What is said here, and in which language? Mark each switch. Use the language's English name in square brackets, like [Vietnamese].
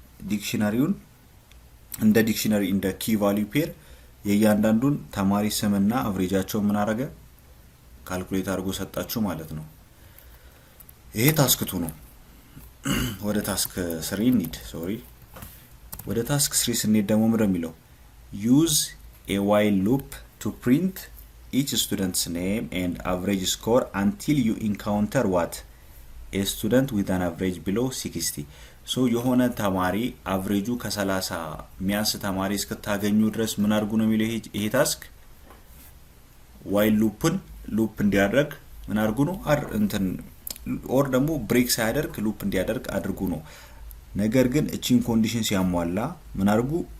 [Amharic] ዲክሽነሪውን እንደ ዲክሽነሪ እንደ ኪ ቫልዩ ፔር የእያንዳንዱን ተማሪ ስምና አቨሬጃቸው ምን አረገ? ካልኩሌት አድርጎ ሰጣችሁ ማለት ነው። ይሄ ታስክቱ ነው። ወደ ታስክ 3 እንሂድ። ወደ ታስክ 3 ስንሄድ ደግሞ ምንድነው የሚለው? [English] ዩዝ a while loop to print each student's name and average score until you encounter what? A student with an average below 60. [Amharic] so የሆነ ተማሪ አቨሬጁ ከ30 ሚያንስ ተማሪ እስከታገኙ ድረስ ምን አድርጉ ነው የሚለው ይሄ ታስክ። while ሉፕ እንዲያደርግ ምን አድርጉ ነው? እንትን ኦር ደግሞ ብሬክ ሳያደርግ ሉፕ እንዲያደርግ አድርጉ ነው። ነገር ግን እቺን ኮንዲሽን ሲያሟላ ምን አድርጉ?